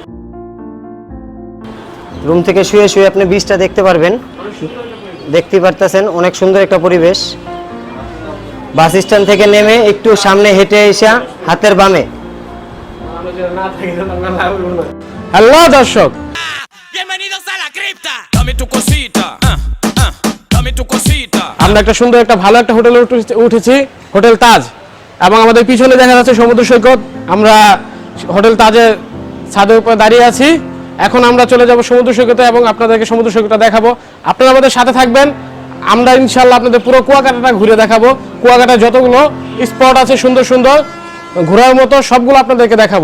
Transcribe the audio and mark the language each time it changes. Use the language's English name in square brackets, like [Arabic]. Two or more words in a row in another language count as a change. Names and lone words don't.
[Bangla] রুম থেকে শুয়ে শুয়ে আপনি বিচটা দেখতে পারবেন। দেখতে পারতেছেন অনেক সুন্দর একটা পরিবেশ। [English] bus stand [Bangla] থেকে নেমে একটু সামনে হেঁটে এসে হাতের বামে। হ্যালো দর্শক, [Spanish] Bienvenidos a la cripta. Dame tu cosita. Dame tu cosita. [Bangla] আমরা একটা সুন্দর একটা ভালো একটা হোটেলে উঠেছি, হোটেল তাজ। এবং আমাদের পিছনে দেখা যাচ্ছে সমুদ্র সৈকত। আমরা হোটেল তাজের ছাদের উপর দাঁড়িয়ে আছি। এখন আমরা চলে যাব সমুদ্র সৈকতে এবং আপনাদেরকে সমুদ্র সৈকতটা দেখাবো। আপনারা আমাদের সাথে থাকবেন। আমরা [Arabic] إن شاء الله [Bangla] আপনাদের পুরো কুয়াকাটাটা ঘুরে দেখাবো। কুয়াকাটায় যতগুলো স্পট আছে সুন্দর সুন্দর ঘোরার মতো, সবগুলো আপনাদেরকে দেখাবো।